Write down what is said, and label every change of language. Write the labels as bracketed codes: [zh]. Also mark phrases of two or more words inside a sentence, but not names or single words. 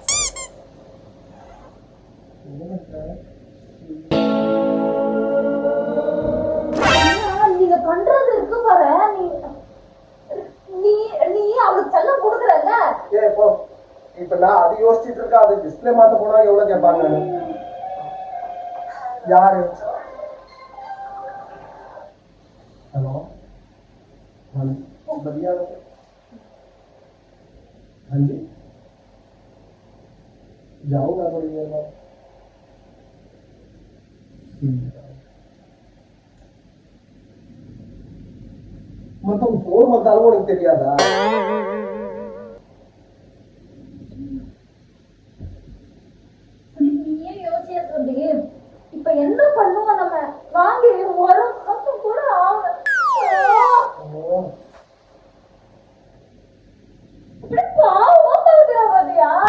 [ta] நீங்க பண்றது இருக்கு பாரு. நீ அவளுக்கு செல்லம் கொடுக்குறல்ல. ஏய் போ. இப்ப நான் அது யோசிச்சுட்டு இருக்கேன். அது டிஸ்ப்ளே மாத்த போனா எவ்வளவு கேட்பாங்க? யாரு? [hi] हेलो बढ़िया। हाँ जी जाऊंगा थोड़ी देर बाद। [ta] मतलब फोन வந்தாலும் உனக்கு தெரியாதா? நீயே யோசிச்சு சொல்லி இப்ப என்ன பண்ணுவோம்? நம்ம வாங்கி ஒரு மாசம் கூட ஆகல. இப்படி பாவமா பாக்குற பாத்தியா?